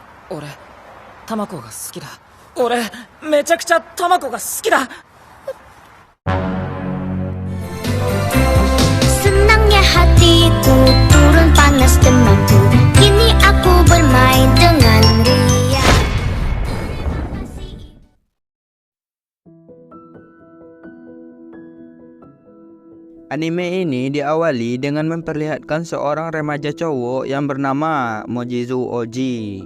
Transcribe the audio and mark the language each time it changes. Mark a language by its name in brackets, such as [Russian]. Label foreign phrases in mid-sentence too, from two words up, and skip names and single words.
[Japanese] 俺、卵が好きだ。俺、めちゃくちゃ卵が好きだ。 [Indonesian] Senangnya hatiku turun panas demamku. Kini aku bermain dengan dia. Anime ini diawali dengan memperlihatkan seorang remaja cowok yang bernama Mojizu Oji.